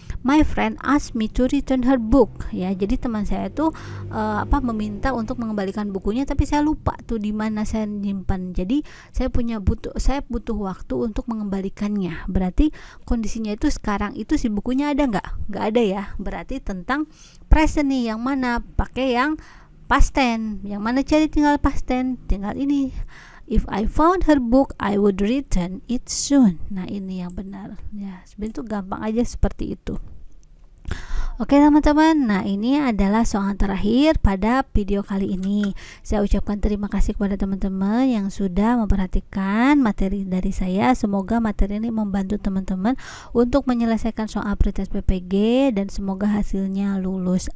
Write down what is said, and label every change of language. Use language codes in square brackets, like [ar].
[en] My friend asked me to return her book [id] ya, jadi teman saya tuh meminta untuk mengembalikan bukunya, tapi saya lupa tuh di mana saya nyimpan, jadi saya butuh waktu untuk mengembalikannya. Berarti kondisinya itu sekarang itu si bukunya ada nggak ada ya, berarti tentang present nih. Yang mana pakai yang past tense, yang mana cari tinggal past tense, tinggal ini. [en] If I found her book, I would return it soon. [id] Nah ini yang benar ya, sebenarnya itu gampang aja seperti itu. Oke teman-teman, nah ini adalah soal terakhir pada video kali ini. Saya ucapkan terima kasih kepada teman-teman yang sudah memperhatikan materi dari saya. Semoga materi ini membantu teman-teman untuk menyelesaikan soal pretest PPG dan semoga hasilnya lulus.